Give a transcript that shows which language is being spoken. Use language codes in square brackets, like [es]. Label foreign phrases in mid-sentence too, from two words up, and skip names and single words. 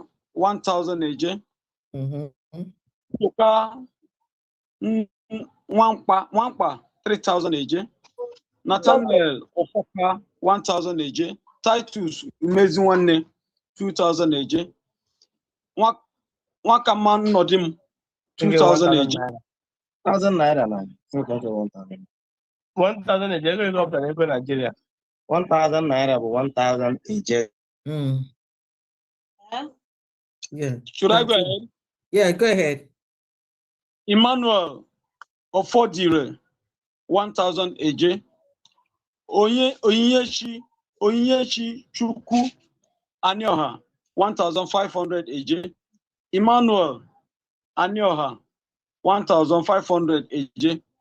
[en] 1,000 AJ. Wampa 3,000 AJ. Nathaniel Ofoka 1,000 AJ. Titus Meziwane 2,000 AJ. Wakaman Nodim 2,000 AJ. 1,000 naira now. 1,000. 1,000 AJ going up to Nigeria. 1,000 naira, 1,000 AJ. Yeah. Should I go ahead? Yeah, go ahead. Emmanuel Ofodire 1,000 AJ. Oyinyechi Chukwu Anioha 1,500 AJ. Emmanuel Anioha 1,500 AJ.